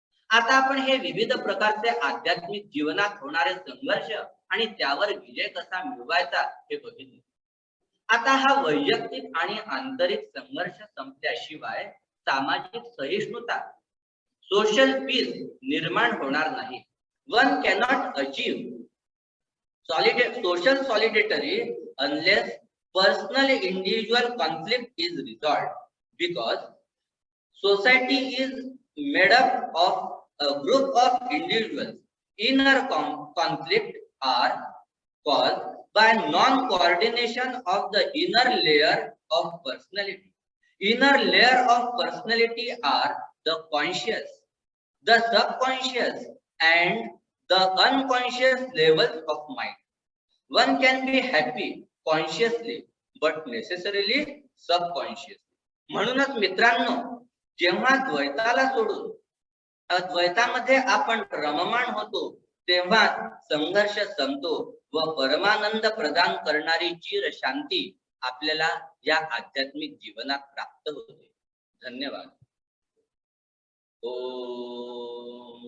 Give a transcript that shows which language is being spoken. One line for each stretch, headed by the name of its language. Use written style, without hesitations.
Marathi: आता आपण हे विविध प्रकारचे आध्यात्मिक जीवनात होणारे संघर्ष आणि त्यावर विजय कसा मिळवायचा हे बघितले. आता हा वैयक्तिक आणि आंतरिक संघर्ष संपल्याशिवाय सामाजिक सहिष्णुता, सोशल पीस निर्माण होणार नाही.
English: One cannot achieve social solidarity unless personal individual conflict is resolved, because society is made up of a group of individuals. Inner conflict are caused by non-coordination of the inner layer of personality. Inner layer of personality are the conscious, the subconscious and the unconscious levels of mind. One can be happy consciously but necessarily subconsciously.
Marathi: म्हणूनच मित्रांनो, जेव्हा द्वैताला सोडून अद्वैतामध्ये आपण रममाण होतो तेव्हा संघर्ष संपतो व परमानंद प्रदान करणारी चिर शांती आपल्याला या आध्यात्मिक जीवनात प्राप्त होते. धन्यवाद. ओम.